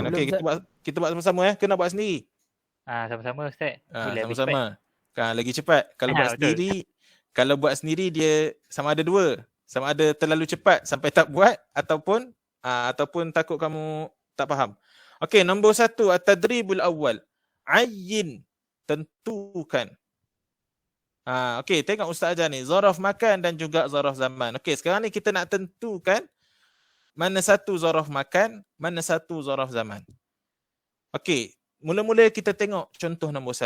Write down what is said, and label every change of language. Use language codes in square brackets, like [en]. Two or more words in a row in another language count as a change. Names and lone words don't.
[ms] Okey, kita buat sama-sama Kena buat sendiri. Sama-sama Ustaz. Sama-sama. Lagi cepat. Kalau buat sendiri, kalau buat sendiri dia sama ada dua. Sama ada terlalu cepat sampai tak buat ataupun takut kamu tak faham. Okey, nombor 1, [ar] التدريب الأول. عيّن, [ms] tentukan. Okey, tengok Ustaz ajar ni. [ar] ظرف مكان [ms] dan juga [ar] ظرف زمان. [ms] Okey, sekarang ni kita nak tentukan mana satu [ar] ظرف مكان, [ms] mana satu [ar] ظرف زمان. [ms] Okey, mula-mula kita tengok contoh nombor 1.